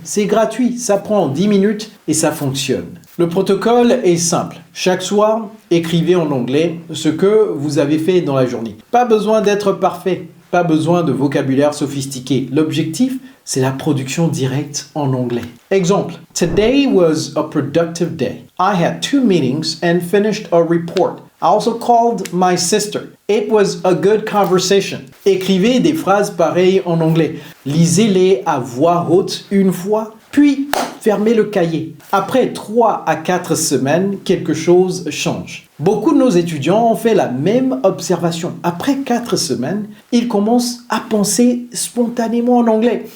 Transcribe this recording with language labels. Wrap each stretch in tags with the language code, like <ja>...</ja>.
<fr>C'est gratuit, ça prend 10 minutes et ça fonctionne. Le protocole est simple. Chaque soir, écrivez en anglais ce que vous avez fait dans la journée. Pas besoin d'être parfait. Pas besoin de vocabulaire sophistiqué. L'objectif, c'est la production directe en anglais.</fr> <en>Exemple, Today was a productive day. I had 2 meetings and finished a report. I also called my sister. It was a good conversation.</en> <fr>Écrivez des phrases pareilles en anglais. Lisez-les à voix haute une fois, puis fermez le cahier. Après 3 à 4 semaines, quelque chose change. Beaucoup de nos étudiants ont fait la même observation. Après 4 semaines, ils commencent à penser spontanément en anglais.</fr>